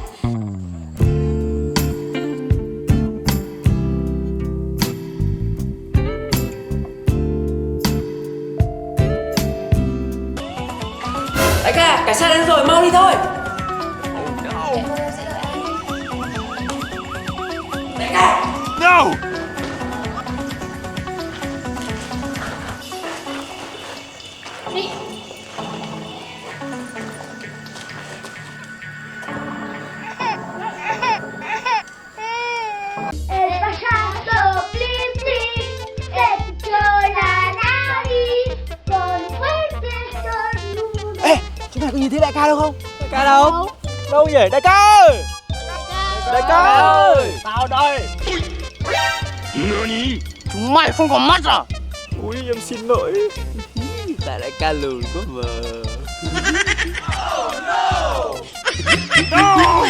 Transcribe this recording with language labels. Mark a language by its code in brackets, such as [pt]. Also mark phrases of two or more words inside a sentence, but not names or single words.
[vi] Đại ca, cảnh sát đến rồi, mau đi thôi. Em sẽ đợi anh. Đại ca. [en] No! [vi] Đi. [en] Despacito, please, please, [es] la nariz, con fuerte estornudo. [vi] Ê, chúng mày có nhìn thấy đại ca đâu không? Đại ca đâu? Đâu nhỉ? Đại ca ơi! Đại ca ơi! Tao đây! [ja] NANI?! [vi] Chúng mày không có mắt à? Ui, em xin lỗi. Tại đại ca lùn quá mà. [en] No!